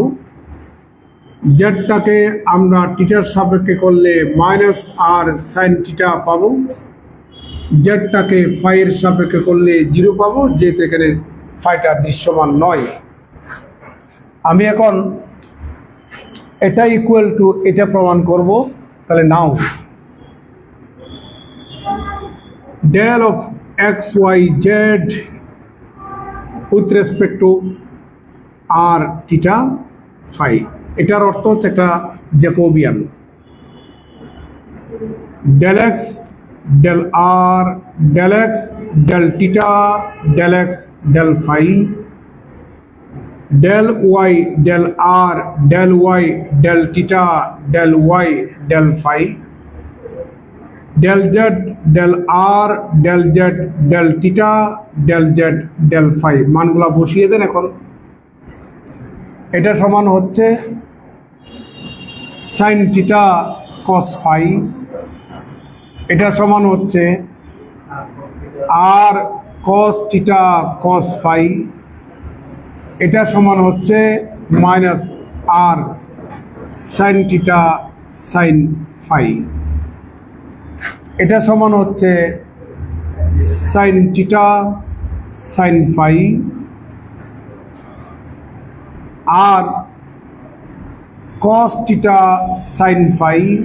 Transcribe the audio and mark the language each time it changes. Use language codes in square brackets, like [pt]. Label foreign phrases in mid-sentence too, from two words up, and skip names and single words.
[bn] জেডটাকে আমরা থিটার সাপেক্ষে করলে মাইনাস আর সাইন থিটা পাবো। জেডটাকে ফাইয়ের সাপেক্ষে করলে 0 পাবো, যেহেতু এখানে ফাইটা দৃশ্যমান নয়। আমি এখন এটা [en] equal to [bn] এটা প্রমাণ করব। তাহলে নাও [en] del of x y z with respect to r theta phi, [bn] এটার অর্থ হচ্ছে একটা জ্যাকোবিয়ান। [en] del x del r del x del theta del x del phi del y del r del y del theta del y del phi del z del r del z del theta del z del phi [bn] মানগুলা বসিয়ে দেন। এখন এটা সমান হচ্ছে [en] sin theta cos phi, [bn] এটা সমান হচ্ছে [en] r cos theta cos phi, [bn] এটা সমান হচ্ছে [en] মাইনাস r sin theta sin phi, [bn] এটা সমান হচ্ছে [en] sin theta sin phi, আর cos theta sin phi,